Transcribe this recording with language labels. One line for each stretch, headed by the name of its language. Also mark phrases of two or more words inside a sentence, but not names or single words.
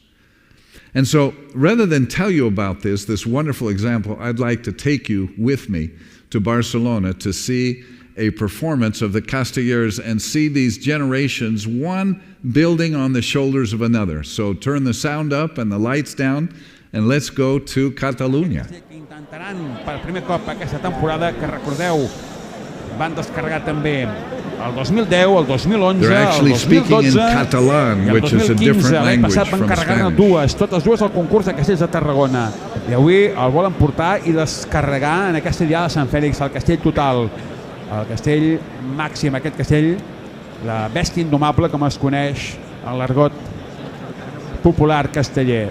English: And so, rather than tell you about this wonderful example, I'd like to take you with me to Barcelona to see a performance of the Castellers and see these generations, one building on the shoulders of another. So turn the sound up and the lights down, and let's go to Catalunya.
Catalan: Intentaran per primer cop aquesta temporada, que recordeu, van descarregar també el 2010, el 2011,
English: They're actually
Catalan: el
English: speaking in
Catalan: 2012
English: Catalan,
Catalan: i el
English: which is a
Catalan: 2015.
English: different
Catalan: L'any
English: language
Catalan: passat van
English: from
Catalan: carregar-ne
English: Spanish.
Catalan: totes dues al concurs de castells de Tarragona. I avui el volen portar i descarregar en aquesta diada de Sant Fèlix, el castell total, el castell màxim, aquest castell, la bèstia indomable com es coneix en l'argot popular casteller.